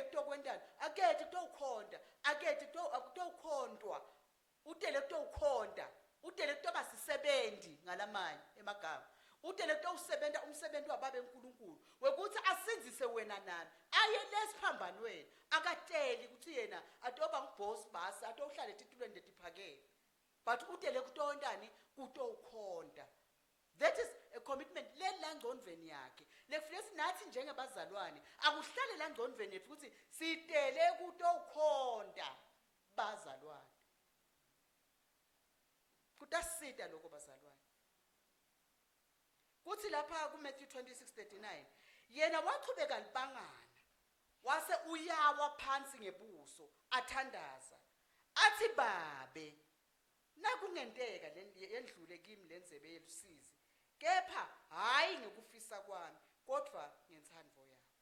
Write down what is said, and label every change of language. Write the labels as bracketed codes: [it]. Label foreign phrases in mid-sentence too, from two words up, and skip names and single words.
[ss] kutokwentanda akethe kutowukhonda akethe kutowukhondwa utele kutowukhonda utele kutoba sisebenzi ngalamanye emagama utele kutowusebenta umsebenzi wababe uNkulunkulu wekuthi asinzise wena nami aye lesiphambanweni akateli ukuthi yena atoba nguboss basi atowuhlala etitulweni letiphakeme but utele kutontani kutowukhonda. [en] That is a commitment [ss] lela ngcondvweni yakhe lefule sinathi njengebazalwane akuhlale la ngcondvweni yethu ukuthi sitele kutowukhonda bazalwane kutasita lokho bazalwane kuthi lapha ku Matthew 26:39 yena wachubeka libangana wase uyawa phansi ngebuso athandaza athi babe nakungenteka lendlule kimi lenzebe yelusizi kepha hayi ngekufisa kwami kodwa ngenthandvo yakho.